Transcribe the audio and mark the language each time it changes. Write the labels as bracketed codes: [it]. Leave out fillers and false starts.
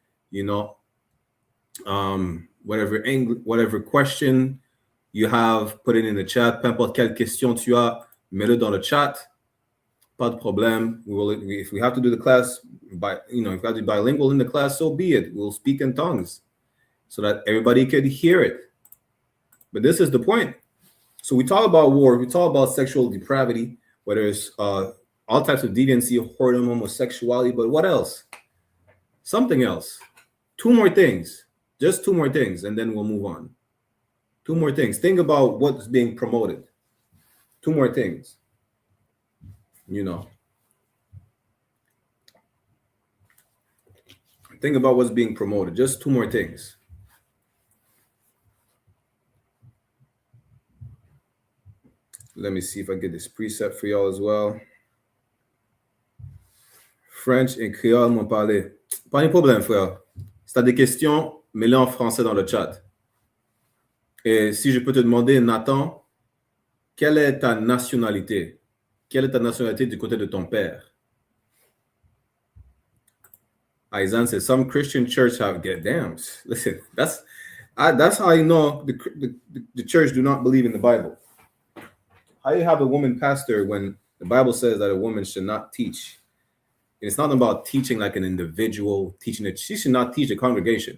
[en] You know, whatever question you have, put it in the chat. [fr] Peu importe quelle question tu as, mets-le dans le chat. Pas de problème. [en] If we have to do the class if we have to be bilingual in the class, so be it. We'll speak in tongues so that everybody could hear it. But this is the point. So we talk about war, we talk about sexual depravity, whether it's all types of deviancy, whoredom, homosexuality, but what else? Something else. Two more things. Just two more things, and then we'll move on. Two more things. Think about what's being promoted. Two more things. You know. Think about what's being promoted. Just two more things. Let me see if I get this preset for y'all as well. [fr] French et créole m'ont parlé. Pas de problème, frère. Si tu as des questions, mets-les en français dans le chat. Et si je peux te demander, Nathan, quelle est ta nationalité? Quelle est ta nationalité du côté de ton père? [en] Aisan says, some Christian church have, get damn. Listen, that's how you know the church do not believe in the Bible. How you have a woman pastor when the Bible says that a woman should not teach? And it's not about teaching like an individual, teaching it. She should not teach a congregation.